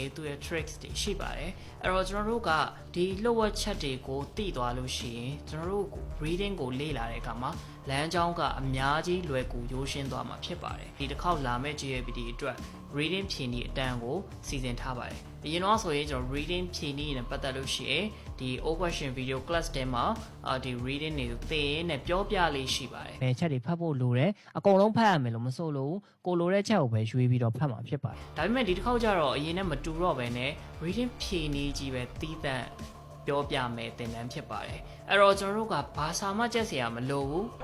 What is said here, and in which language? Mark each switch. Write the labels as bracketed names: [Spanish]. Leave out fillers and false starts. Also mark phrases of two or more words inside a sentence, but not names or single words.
[Burmese] သူ့ရဲ့ tricks တွေရှိပါတယ်အဲ့တော့ကျွန်တော်တို့ကဒီလိုအပ်ချက်တွေကိုသိသွားလို့ရှိရင်ကျွန်တော်တို့ reading ကိုလေ့လာတဲ့အခါမှာလမ်းကြောင်းကအများကြီးလွယ်ကူရိုးရှင်းသွားမှာဖြစ်ပါတယ်ဒီတစ်ခေါက်လာမယ့် GLPT အတွက် reading ဖြေနေအတန်းကိုစီစဉ်ထားပါတယ်အရင်တော့ဆိုရင်ကျွန်တော် reading ဖြေနေနဲ့ပတ်သက်လို့ရှိရင်ဒီ [English] all question video class [Burmese] တဲမှာဒီ reading တွေကိုသင်ရင်းနဲ့ပြောပြလေးရှိပါတယ်ဘယ်ချက်တွေဖတ်ဖို့လိုတယ်အကုန်လုံးဖတ်ရမယ်လို့မဆိုလို့ကိုလိုတဲ့ချက်ကိုပဲရွေးပြီးတော့ဖတ်မှာဖြစ်ပါတယ်ဒါပေမဲ့ဒီတစ်ခေါက်ကျတော့အရင်နဲ့မတူတော့ဘဲနဲ့ reading ဖြေနေကြီးပဲတီးသန့်ပြောပြမယ်သင်တန်းဖြစ်ပါတယ်အဲ့တော့ကျွန်တော်တို့ကဘာသာမှကြက်စရာမလိုဘူး